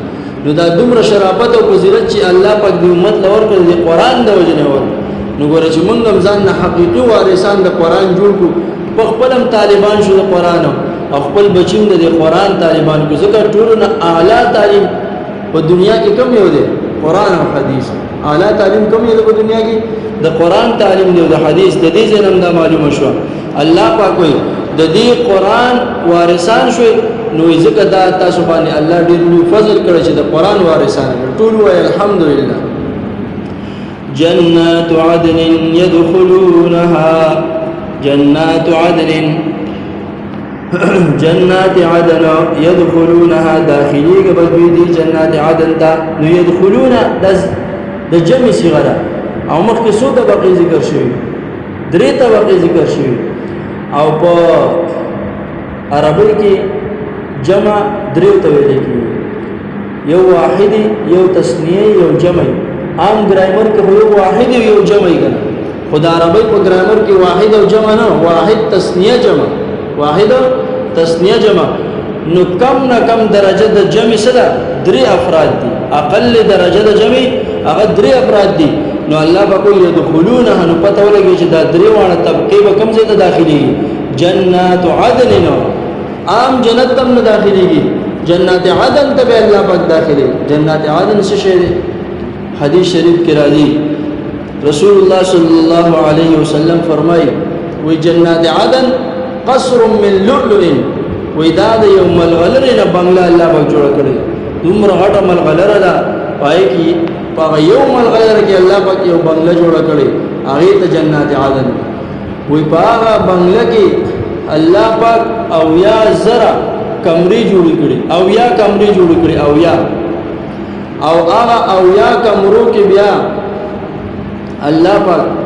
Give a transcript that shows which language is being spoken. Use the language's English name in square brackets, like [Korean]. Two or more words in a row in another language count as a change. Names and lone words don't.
[Pashto] نو دا دومره شرافت او فضیلت چې الله پاک د امت لور کړی د قران د وجنه ور نو ګوره چې موږ هم ځان نه حقيقي وارثان د قران جوړ کو په خپلم طالبان شو د قران او خپل بچیم د قران طالبان کو ځکه ټول نه اعلی تعلیم په دنیا کې کم یو دی قران او حدیث. اعلی تعلیم کم یو دی په دنیا کې د قران تعلیم دی او د حدیث د دې ځنم دا معلومه شو. الله پاک وایي د دې قران وارثان شوي نو ځکه دا تاسو باندې الله ډېر لوی فضل کړی چې د قران وارثان ټول وایي الحمدلله. [Arabic] جنات عدن يدخلونها جنات عدن جنات عدن يدخلونها [Pashto] داخلي قبل [Arabic] جنات عدن [Pashto] دا نو يدخلون د جمع صيغه او مخکې څو طبقې ذکر شوی 3 طبقې ذکر شوی او په عربی کې جمع 3 ته ویل کېږي یو واحد یو تثنیه یو جمع. عام ګرامر کې یو واحد یو جمع کړه خدای عربی په ګرامر کې واحد او جمع نه واحد تثنیه جمع واحد تثنیه جمع. نو کم نه کم درجه د جمع سره 3 افراد دي اقل درجه د جمع هغه 3 افراد دي. نو الله بقول يدخلونها نو پته ولګي چې دا 3 وانه طبقه به کم ځای ته داخلي [Arabic] جنات عدن [Pashto] نو عام جنت تم نه داخليږي [Arabic] جنات عدن [Pashto] ته به الله پاک داخلي. [Arabic] جنات عدن [Pashto] څه شی دی؟ حدیث شریف کې راځي رسول الله صلی الله علیه وسلم فرمایي [Arabic] وی جنات عدن قصر من لؤلؤ [Pashto] وی دا د یو ملغلره نه بنگلا الله پاک جوړ کړی دومره غټه ملغلره ده پای کې په یو ملغلره کې الله پاک یو بنگلا جوړ کړی هغه ته [Arabic] جنات عدن [Pashto] وی په هغه بنگلا کې الله پاک او یا زرا کمرې جوړ کړي او یا کمرې جوړ کړي او یا او هغه او یا کمرو کې بیا الله پاک